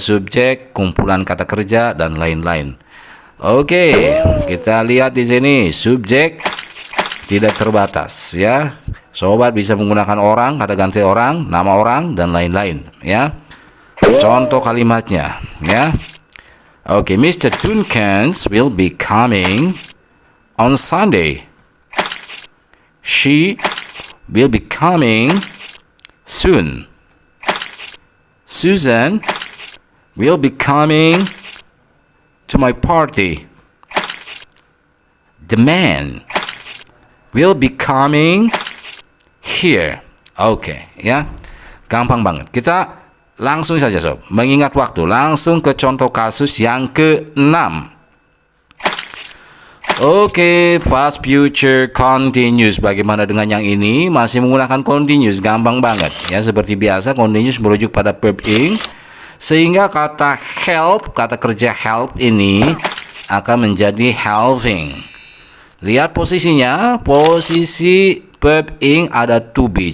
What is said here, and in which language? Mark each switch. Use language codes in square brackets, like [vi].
[id] Subjek, kumpulan kata kerja, dan lain-lain. Oke, kita lihat di sini subjek tidak terbatas, ya. Sobat bisa menggunakan orang, kata ganti orang, nama orang, dan lain-lain, ya. Contoh kalimatnya, ya. Oke, Mr. [en] Duncans will be coming on Sunday. She will be coming soon. Susan will be coming to my party. The man will be coming here. [id] Oke, ya. Gampang banget. Kita langsung saja, sob. Mengingat waktu, langsung ke contoh kasus yang ke-6. Oke, past future continuous. Bagaimana dengan yang ini? Masih menggunakan continuous, gampang banget. Ya, seperti biasa continuous merujuk pada verb ing. Sehingga kata help, kata kerja help ini akan menjadi helping. Lihat posisinya, posisi verb ing ada to be.